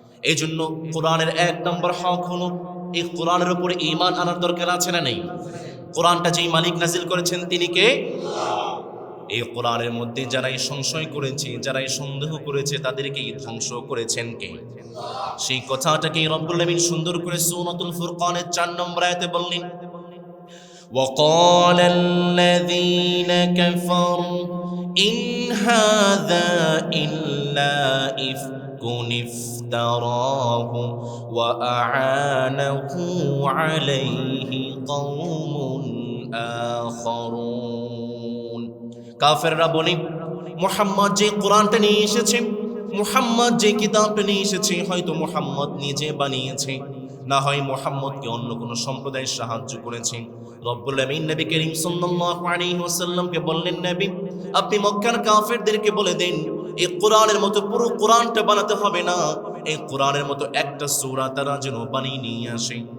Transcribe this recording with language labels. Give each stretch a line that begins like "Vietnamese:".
Bangla: এই জন্য কোরআনের 1 নম্বর হক হলো এই কোরআনের উপরে ঈমান আনার দরকার আছে না নেই? কোরআনটা যেই মালিক নাজিল করেছেন তিনি কে? এই কোরআনের মধ্যে যারাই সংশয় করেছে, যারাই সন্দেহ করেছে, তাদেরকেই ধ্বংস করেছেন কে? সেই কথাটাকে রব্বুল আমিন সুন্দর করে সূরাতুল ফুরকানের 4 নম্বর আয়াতে বললেন,
Arabic: وقال الذين كفروا إن هذا إلا إفك افتراه وأعانه عليه قوم آخرون।
Bangla: কাফেররা বলে, মুহাম্মদ যে কোরআনটা নিয়ে এসেছে, মুহাম্মদ যে কিতাবটা নিয়ে এসেছে, হয়তো মুহাম্মদ নিজে বানিয়েছে, না হয় মুহাম্মদকে অন্য কোনো সম্প্রদায় সাহায্য করেছে। রব্বুল আমিন নবী করিম সাল্লাল্লাহু আলাইহি ওয়াসাল্লামকে বললেন, নবী আপনি মক্কার কাফেরদেরকে বলে দেন এই কোরআনের মতো পুরো কোরআনটা বানাতে হবে না, এই কোরআনের মতো একটা সূরা তারা যেন বানিয়ে নিয়ে আসে।